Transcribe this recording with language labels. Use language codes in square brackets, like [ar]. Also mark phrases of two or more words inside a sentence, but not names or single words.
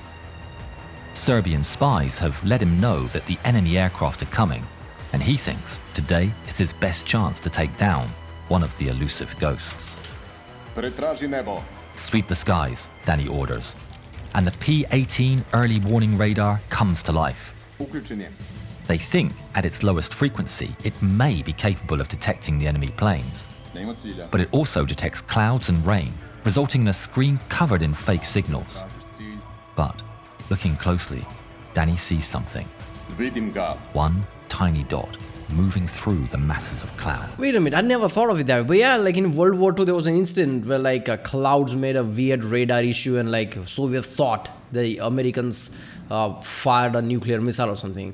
[en] Serbian spies have let him know that the enemy aircraft are coming, and he thinks today is his best chance to take down one of the elusive ghosts. [sr] Pretraži nebo. [en] Sweep the skies, Dani orders, and the P-18 early warning radar comes to life. [sr] Uključen je. [en] They think at its lowest frequency it may be capable of detecting the enemy planes, [sr] Nema cilja. [en] but it also detects clouds and rain, resulting in a screen covered in fake signals. [sr] Tražiš cilj. [en] But looking closely, Dani sees something. [sr] Vidim ga. [en] One tiny dot moving through the masses of cloud. Wait a minute, I never thought of it that way. But yeah, like in World War II, there was an incident where like clouds made a weird radar issue, and like Soviet thought the Americans fired a nuclear missile or something.